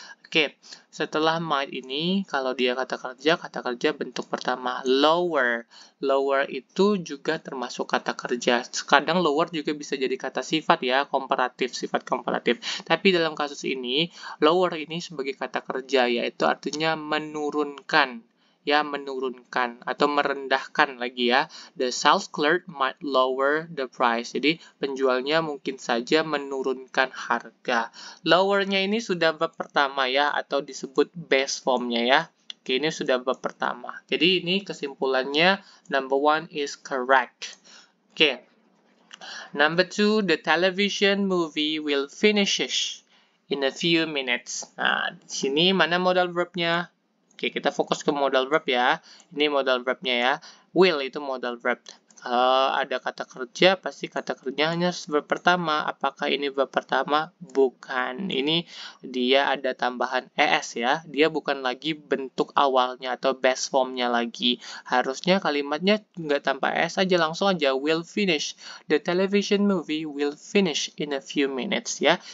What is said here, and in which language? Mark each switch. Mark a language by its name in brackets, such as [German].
[Indonesian] Oke, setelah might ini, kalau dia kata kerja bentuk pertama, lower. Lower itu juga termasuk kata kerja. Kadang lower juga bisa jadi kata sifat ya, komparatif, sifat komparatif. Tapi dalam kasus ini, lower ini sebagai kata kerja, yaitu artinya menurunkan. Ya, menurunkan atau merendahkan lagi ya. [English] The sales clerk might lower the price. [Indonesian] Jadi, penjualnya mungkin saja menurunkan harga. Lower-nya ini sudah verb pertama ya, atau disebut base form-nya ya. Oke, ini sudah verb pertama. Jadi ini kesimpulannya [English] number 1 is correct. [Indonesian] Oke. [English] Number 2, the television movie will finish in a few minutes. [Indonesian] Nah, di sini mana modal verbnya? Oke, kita fokus ke modal verb ya. Ini modal verbnya ya. Will itu modal verb. Kalau ada kata kerja, pasti kata kerjanya verb pertama. Apakah ini verb pertama? Bukan. Ini dia ada tambahan es ya. Dia bukan lagi bentuk awalnya atau base formnya lagi. Harusnya kalimatnya nggak tanpa es aja, langsung aja will finish. [English] The television movie will finish in a few minutes ya.